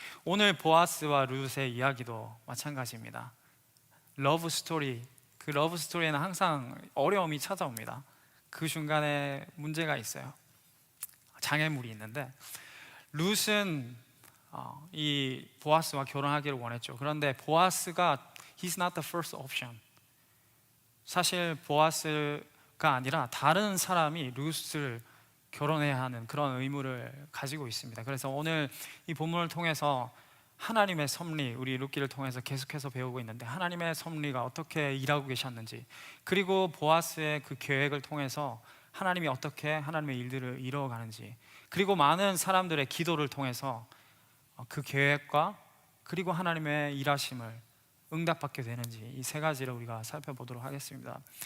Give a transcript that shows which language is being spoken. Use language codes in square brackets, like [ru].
[ko] 오늘 보아스와 룻의 이야기도 마찬가지입니다. 러브 스토리, 그 러브 스토리에는 항상 어려움이 찾아옵니다. 그 중간에 문제가 있어요. 장애물이 있는데, 룻은 이 보아스와 결혼하기를 원했죠. [en] 그런데 보아스가 He's not the first option. [ko] 사실 보아스가 아니라 다른 사람이 룻을 결혼해야 하는 그런 의무를 가지고 있습니다. 그래서 오늘 이 본문을 통해서 하나님의 섭리, 우리 룻기를 통해서 계속해서 배우고 있는데 하나님의 섭리가 어떻게 일하고 계셨는지, 그리고 보아스의 그 계획을 통해서 하나님이 어떻게 하나님의 일들을 이루어가는지, 그리고 많은 사람들의 기도를 통해서 그 계획과 그리고 하나님의 일하심을 응답받게 되는지, 이 세 가지를 우리가 살펴보도록 하겠습니다.